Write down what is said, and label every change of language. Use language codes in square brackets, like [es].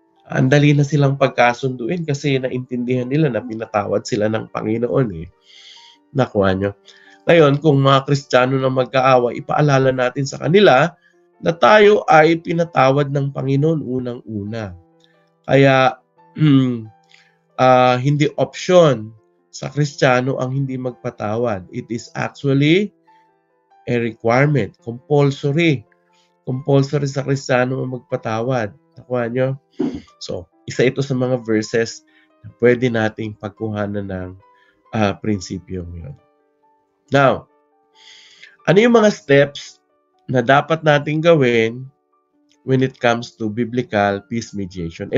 [tl] Ang dali na silang pagkasunduin kasi naintindihan nila na pinatawad sila ng Panginoon. Nakuha nyo? Ngayon, kung mga Kristiyano na magkaawa, ipaalala natin sa kanila na tayo ay pinatawad ng Panginoon unang-una. Kaya, hindi option sa Kristiyano ang hindi magpatawad. [en] It is actually a requirement, compulsory. [tl] Compulsory sa Kristiyano ang magpatawad. Nakuha nyo? So, isa ito sa mga verses na pwede nating pagkuhanan ng prinsipyo yun. Now, ano yung mga steps na dapat nating gawin [en] when it comes to biblical peace mediation?